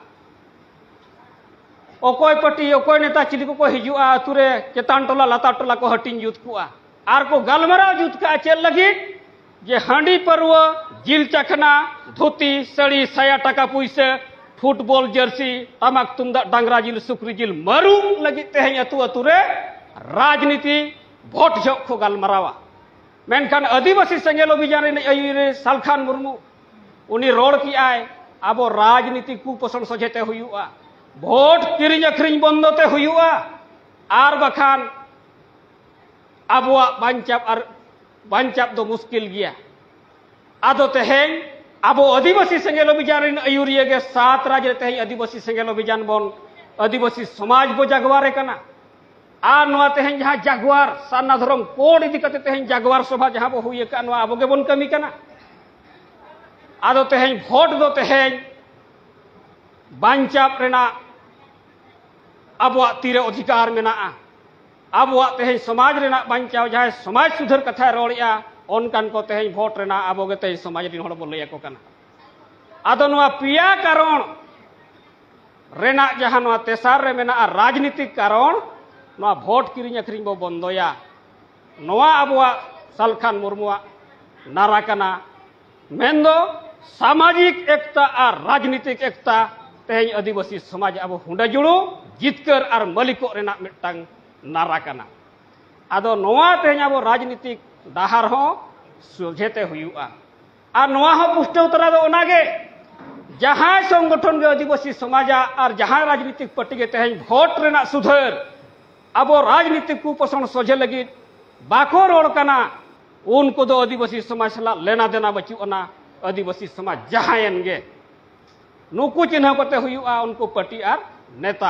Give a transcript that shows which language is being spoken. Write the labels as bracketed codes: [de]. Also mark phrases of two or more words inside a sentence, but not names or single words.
[sat] ओकोय पार्टी ओकोय नेता चिली को हिजुआ अतुरे चेतान टोला लाता टोला को हटिंग जुत कुआ आर को गलमराव जुत का चेल लगी जे हांडी परव जिल चखना धोती सड़ी साया टाका पुइसे फुटबॉल जर्सी तमाक तुमदा डांगरा जिल सुक्री जिल मरु लगी तेहन अतु अतुरे राजनीति भोट जब को गलमरावा मेनखान आदिवासी सेंगेल अभियान आयुरे सालखान मुर्मू उनी रोड की आए अब राजनीतिक कुपोषण सजेते हुआ भोट किरिंग अखरिंग बंदोते हुआ आर बखान आबोआ बांचाप दो मुश्किल गया आदो तेहेन आबो आदिवासी सेंगेल अभियान आयुरिया गे 7 राज्य तेहेन आदिवासी सेंगेल अभियान बन आदिवासी समाज बो जागवारे कना आर नोआ तेहेन जहां जागवार सारना धर्म कोड इदी कते तेहेन जागवार सभा जहां बो हुई का नोआ आबो गे बन कमी कना आदो तेहेन भोट दो तेहेन बांचाप रेना आबोआ तीरे अधिकार मेना आबोआ तेहेन समाज रेना बांचाव जहां समाज सुधर कथा रोड़िया ओनकान को तेहेन भोट रेना आबो गे तेहेन समाज रिन होड़ बो लैया को कना आदो नोआ पिया कारण रेना जहां नोआ तेसार रे मेना राजनीतिक कारण नवा भोट किरिंग अखरिंग बो बंदोया नवा अबुआ सालखान मुर्मुआ नारा कना मेंदो सामाजिक एकता और राजनीतिक एकता तेहें आदिवासी समाज अब हुंडा जुड़ू जितकर और मालिको रेना मिटटांग नारा कना आदो नवा तेहें अब राजनीतिक डाहार हो सोझेते हुआ और नवा हो पुष्टो तरा दो ओनागे जहां संगठन के आदिवासी समाज और जहां राजनीतिक पार्टी के तेहें भोट रेना सुधर अब राजनीतिक कुपोषण सोझे लगी बाको रोड कना उनको दो आदिवासी समाज सला लेना देना बचुना आदिवासी समाज जहां गे नुकु चिन्ह करते हुआ उनको पार्टी और नेता